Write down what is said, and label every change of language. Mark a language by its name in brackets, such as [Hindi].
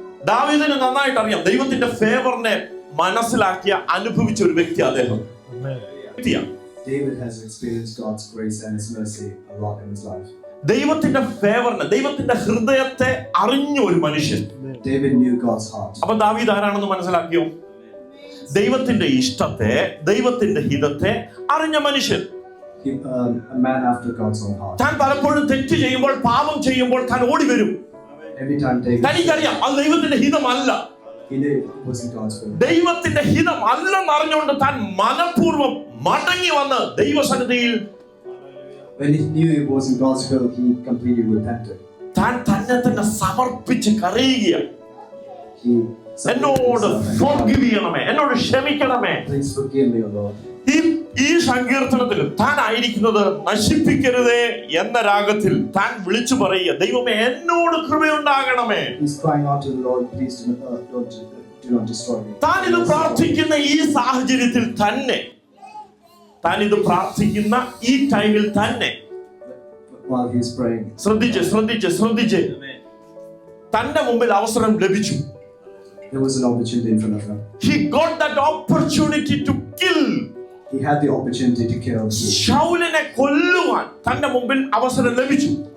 [Malayalam] ദാവീദിന് നന്നായിട്ട് അറിയാം, ദൈവത്തിന്റെ ഫേവറിനെ മനസ്സിലാക്കിയ അനുഭവിച്ച ഒരു വ്യക്തി അദ്ദേഹം. [English] David has experienced God's grace and His mercy a lot in his life. [Malayalam] ദൈവത്തിന്റെ ഫേവറിനെ, ദൈവത്തിന്റെ ഹൃദയത്തെ അറിഞ്ഞ ഒരു മനുഷ്യൻ. [English] David knew God's heart. [Malayalam] അപ്പൊ ദാവീദ് ആരാണെന്ന് മനസ്സിലാക്കിയോ? ദൈവത്തിന്റെ ഇഷ്ടത്തെ, ദൈവത്തിന്റെ ഹിതത്തെ അറിഞ്ഞ മനുഷ്യൻ. [English] A man after God's own heart. [Malayalam] താൻ പലപ്പോഴും തെറ്റ് ചെയ്യുമ്പോൾ, പാപം ചെയ്യുമ്പോൾ താൻ ഓടി വരും. [English] Every time David, [Malayalam] തനിക്കറിയാം അത് ദൈവത്തിന്റെ ഹിതമല്ല. [English] he knew it wasn't God's will. [Malayalam] ദൈവത്തിന്റെ ഹിതം അല്ലെന്ന് അറിഞ്ഞുകൊണ്ട് താൻ മനഃപൂർവ്വം മടങ്ങി വന്ന് ദൈവസന്നിധിയിൽ, [English] when he knew it wasn't God's will, he completely repented. [Malayalam] താൻ തന്നെ സമർപ്പിച്ച് കരയുകയാണ്. എന്നോട് forgive ചെയ്യണമേ, എന്നോട് ക്ഷമിക്കണമേ. [English] Please forgive me, O Lord. [Malayalam] ഈ സങ്കീർത്തനത്തിൽ താൻ ആയിരിക്കുന്നത് നശിപ്പിക്കരുതേ എന്ന രാഗത്തിൽ താൻ വിളിച്ചു പറയുക, ദൈവമേ എന്നോട് കൃപയുണ്ടാകണമേ. [English] He's crying out to the Lord, please do not destroy me. [Malayalam] താൻ ഇത് പ്രാർത്ഥിക്കുന്ന ഈ സാഹചര്യത്തിൽ തന്നെ, താൻ ഇത് പ്രാർത്ഥിക്കുന്ന ഈ ടൈമിൽ തന്നെ, [English] while he's praying, [Malayalam] ശ്രദ്ധിച്ച് തന്റെ മുമ്പിൽ അവസരം ലഭിച്ചു. [English] there was an opportunity in front of him. He got that opportunity to kill. He had the opportunity to kill. [Malayalam] ശൗലിനെ കൊല്ലുവാൻ തന്റെ മുമ്പിൽ അവസരം ലഭിച്ചു.